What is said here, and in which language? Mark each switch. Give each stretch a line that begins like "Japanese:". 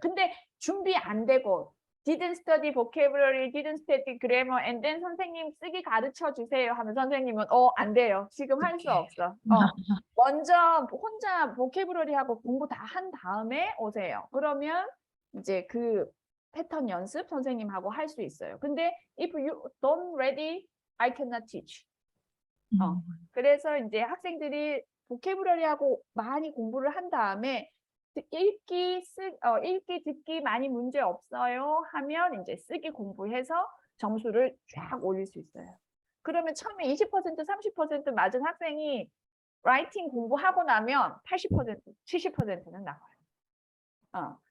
Korean: 근데 준비 안 되고
English: didn't study vocabulary, didn't study grammar, and then
Korean: 선생님 쓰기 가르쳐 주세요 하면 선생님은 안 돼요. 지금 할 수 없어. 먼저 혼자 vocabulary하고 공부 다 한 다음에 오세요. 그러면 이제 그 패턴 연습 선생님하고 할 수 있어요. 근데
English: if you don't ready, I cannot teach.
Korean: 그래서 이제 학생들이 보캐브러리하고 많이 공부를 한 다음에 읽기, 듣기 많이 문제 없어요 하면 이제 쓰기 공부해서 점수를 쫙 올릴 수 있어요. 그러면 처음에 20%, 30% 맞은 학생이 라이팅 공부하고 나면 80%, 70%는 나와요.